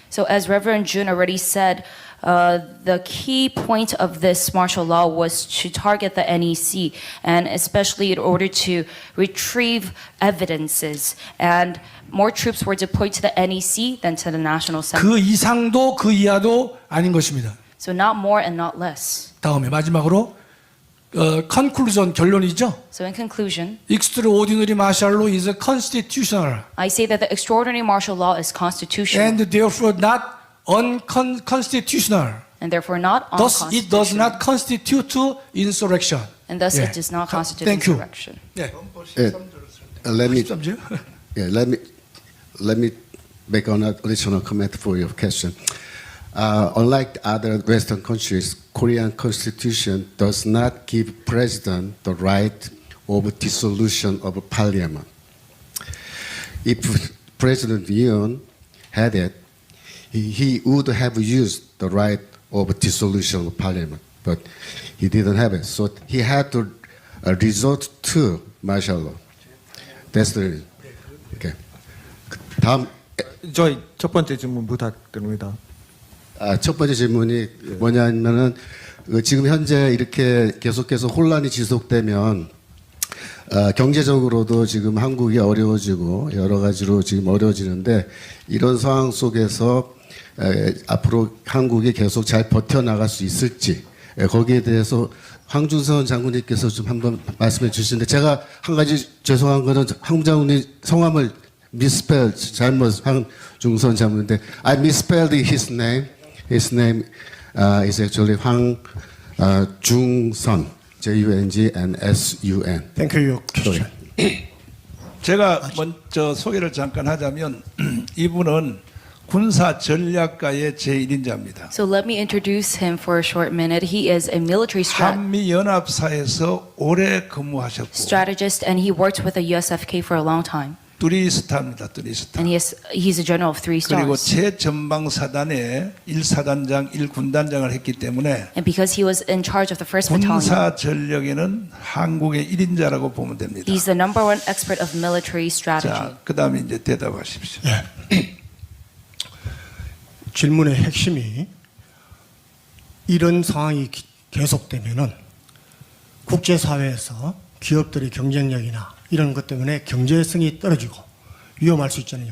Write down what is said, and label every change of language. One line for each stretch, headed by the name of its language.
English: So as Reverend June already said, the key point of this martial law was to target the NEC, and especially in order to retrieve evidences. And more troops were deployed to the NEC than to the National Assembly.
Korean: 그 이상도 그 이하도 아닌 것입니다.
English: So not more and not less.
Korean: 다음에 마지막으로 conclusion 결론이죠.
English: So in conclusion, Extraordinary martial law is constitutional I say that the extraordinary martial law is constitutional and therefore not unconstitutional. and therefore not Thus, it does unconstitutional. not constitute insurrection. And thus Yeah. it does not constitute Thank you. insurrection.
Korean: 네.
English: Let me
Korean: 13절.
English: let me make an additional comment for your question. Unlike other Western countries, Korean Constitution does not give president the right of dissolution of parliament. If President Yoon had it, he would have used the right of dissolution of parliament, but he didn't have it. So he had to resort to martial law. That's the reason. Okay. 다음
Korean: 저희 첫 번째 질문 부탁드립니다. 첫 번째 질문이 뭐냐면은 지금 현재 이렇게 계속해서 혼란이 지속되면 경제적으로도 지금 한국이 어려워지고 여러 가지로 지금 어려워지는데 이런 상황 속에서 앞으로 한국이 계속 잘 버텨나갈 수 있을지 거기에 대해서 황준선 장군님께서 좀 한번 말씀해 주시는데 제가 한 가지 죄송한 거는 황 장군님 성함을 misspell 잘못 황중선 장군인데 I misspelled his name.
English: His name is actually 황 중선, J-U-N-G-N-S-U-N. Thank you, Your Question.
Korean: 제가 먼저 소개를 잠깐 하자면 이분은 군사 전략가의 제1인자입니다.
English: So let me introduce him for a short minute. He is a military
Korean: 한미 연합사에서 오래 근무하셨고
English: strategist, and he worked with the USFK for a long time.
Korean: 뚜리스타입니다. 뚜리스타.
English: And he's a general of 3
Korean: 그리고
English: stars.
Korean: 최전방사단의 1사단장, 1군단장을 했기 때문에
English: And because he was in charge of the 1st Battalion,
Korean: 군사 전력에는 한국의 1인자라고 보면 됩니다.
English: he's the number one expert of military strategy.
Korean: 자, 그다음에 이제 대답하십시오. 질문의 핵심이 이런 상황이 계속되면은 국제사회에서 기업들의 경쟁력이나 이런 것 때문에 경제성이 떨어지고 위험할 수 있잖아요.